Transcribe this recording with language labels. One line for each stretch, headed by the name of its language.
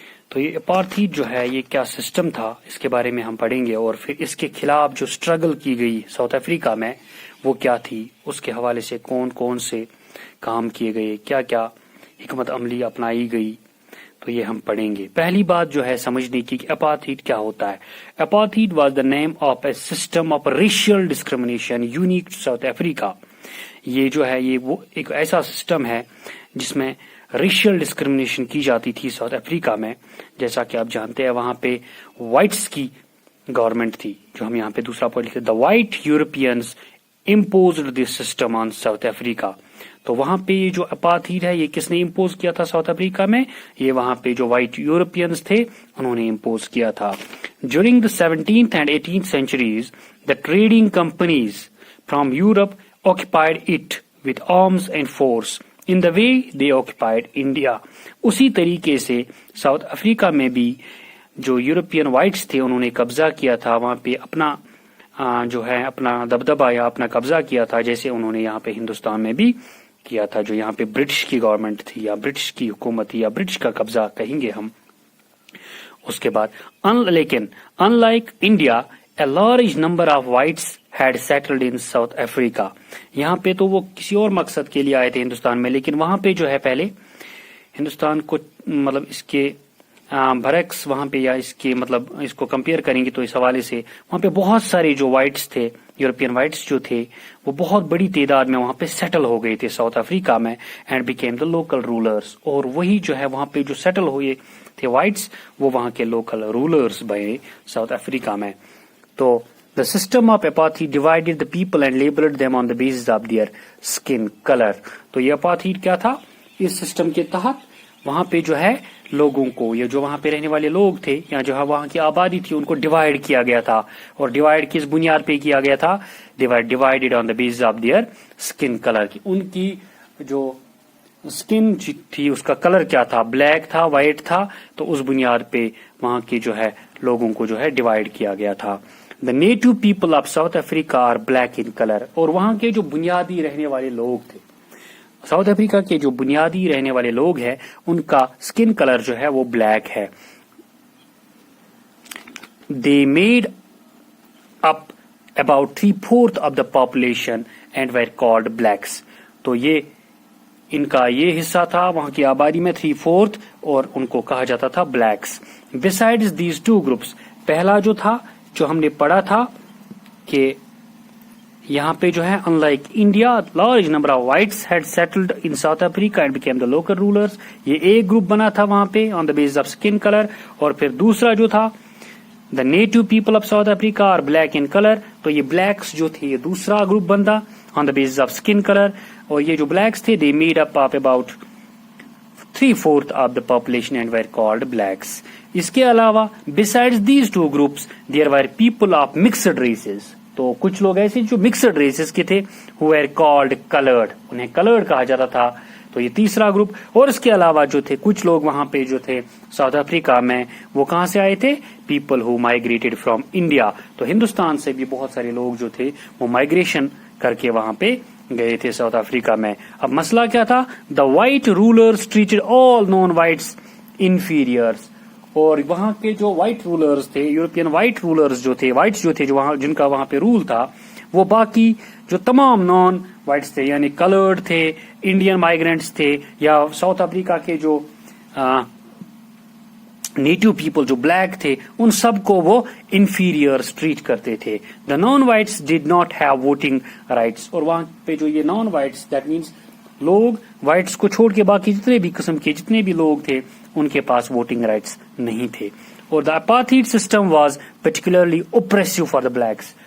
Urdu: تو یہ اپارتھائڈ جو ہے یہ کیا سسٹم تھا اس کے بارے میں ہم پڑھیں گے، اور پھر اس کے خلاف جو اسٹرگل کی گئی ساؤتھ افریقہ میں وہ کیا تھی، اس کے حوالے سے کون کون سے کام کیے گئے، کیا کیا حکمت عملی اپنائی گئی، تو یہ ہم پڑھیں گے. پہلی بات جو ہے سمجھنے کی کہ اپارتھائڈ کیا ہوتا ہے.
English: Apartheid was the name of a system of racial discrimination unique to South Africa.
Urdu: یہ جو ہے یہ وہ ایک ایسا سسٹم ہے جس میں ریشیل ڈسکریمنیشن کی جاتی تھی ساؤتھ افریقہ میں. جیسا کہ آپ جانتے ہیں وہاں پہ وائٹس کی گورنمنٹ تھی، جو ہم یہاں پہ دوسرا پوائنٹ لکھتے ہیں،
English: The white Europeans imposed this system on South Africa.
Urdu: تو وہاں پہ یہ جو اپارتھائڈ ہے یہ کس نے امپوز کیا تھا ساؤتھ افریقہ میں؟ یہ وہاں پہ جو وائٹ یورپینز تھے انہوں نے امپوز کیا تھا.
English: During the 17th and 18th centuries the trading companies from Europe occupied it with arms and force in the way they occupied India.
Urdu: اسی طریقے سے ساؤتھ افریقہ میں بھی جو یورپین وائٹس تھے انہوں نے قبضہ کیا تھا وہاں پہ، اپنا جو ہے اپنا دبدبہ یا اپنا قبضہ کیا تھا، جیسے انہوں نے یہاں پہ ہندوستان میں بھی کیا تھا، جو یہاں پہ برٹش کی گورنمنٹ تھی یا برٹش کی حکومت تھی یا برٹش کا قبضہ کہیں گے ہم. اس کے بعد لیکن
English: In like India a large number of whites had settled in South Africa.
Urdu: یہاں پہ تو وہ کسی اور مقصد کے لیے آئے تھے ہندوستان میں، لیکن وہاں پہ جو ہے پہلے ہندوستان کو مطلب اس کے برعکس وہاں پہ یا اس کے مطلب اس کو کمپیئر کریں گے تو اس حوالے سے وہاں پہ بہت سارے جو وائٹس تھے، یورپین وائٹس جو تھے وہ بہت بڑی تعداد میں وہاں پہ سیٹل ہو گئے تھے ساؤتھ افریقہ میں،
English: And became the local rulers.
Urdu: اور وہی جو ہے وہاں پہ جو سیٹل ہوئے تھے وائٹس وہ وہاں کے لوکل رولرز بنے ساؤتھ افریقہ میں.
English: تو the system of apartheid divided the people and labeled them on the basis of their skin color.
Urdu: تو یہ اپارتھائڈ کیا تھا؟ اس سسٹم کے تحت وہاں پہ جو ہے لوگوں کو، یا جو وہاں پہ رہنے والے لوگ تھے یا جو وہاں کی آبادی تھی ان کو ڈیوائڈ کیا گیا تھا. اور ڈیوائڈ کس بنیاد پہ کیا گیا تھا؟
English: Divided on the basis of their skin colour.
Urdu: ان کی جو اسکن تھی اس کا کلر کیا تھا؟ بلیک تھا، وائٹ تھا. تو اس بنیاد پہ وہاں کے جو ہے لوگوں کو جو ہے ڈیوائڈ کیا گیا تھا.
English: The native people of South Africa are black in color.
Urdu: اور وہاں کے جو بنیادی رہنے والے لوگ تھے ساؤتھ افریقہ کے، جو بنیادی رہنے والے لوگ ہیں ان کا اسکن کلر جو ہے وہ بلیک ہے.
English: They made up about 3/4 of the population and were called blacks.
Urdu: تو یہ ان کا یہ حصہ تھا وہاں کی آبادی میں 3/4 اور ان کو کہا جاتا تھا blacks.
English: Besides these two groups،
Urdu: پہلا جو تھا جو ہم نے پڑھا تھا کہ یہاں پہ جو ہے
English: Unlike India large number of whites had settled in South Africa and became the local rulers.
Urdu: یہ ایک گروپ بنا تھا وہاں پہ
English: On the base of skin colour.
Urdu: اور پھر دوسرا جو تھا
English: The native people of South Africa are black in colour.
Urdu: تو یہ بلیکس جو تھے یہ دوسرا گروپ بنتا
English: On the base of skin colour.
Urdu: اور یہ جو بلیکس تھے
English: They made up of about 3/4 of the population and were called blacks.
Urdu: اس کے علاوہ
English: besides these two groups there were people of mixed races.
Urdu: تو کچھ لوگ ایسے جو mixed races کے تھے
English: who were called colored.
Urdu: انہیں colored کہا جاتا تھا. تو یہ تیسرا گروپ. اور اس کے علاوہ جو تھے کچھ لوگ وہاں پہ جو تھے ساؤتھ افریقہ میں وہ کہاں سے آئے تھے؟
English: people who migrated from India.
Urdu: تو ہندوستان سے بھی بہت سارے لوگ جو تھے وہ مائگریشن کر کے وہاں پہ گئے تھے ساؤتھ افریقہ میں. اب مسئلہ کیا تھا؟
English: The white rulers treated all non whites inferiors.
Urdu: اور وہاں کے جو وائٹ رولرز تھے، یورپین وائٹ رولرز جو تھے، وائٹس جو تھے جو وہاں جن کا وہاں پہ رول تھا، وہ باقی جو تمام نان وائٹس تھے یعنی کلرڈ تھے، انڈین مائیگرینٹس تھے یا ساؤتھ افریقہ کے جو نیٹو پیپل جو بلیک تھے ان سب کو وہ انفیریئرز ٹریٹ کرتے تھے.
English: The non whites did not have voting rights.
Urdu: اور وہاں پہ جو یہ نان وائٹس دیٹ مینس لوگ وائٹس کو چھوڑ کے باقی جتنے بھی قسم کے جتنے بھی لوگ تھے ان کے پاس ووٹنگ رائٹس نہیں تھے.
English: اور the apartheid system was particularly oppressive for the blacks.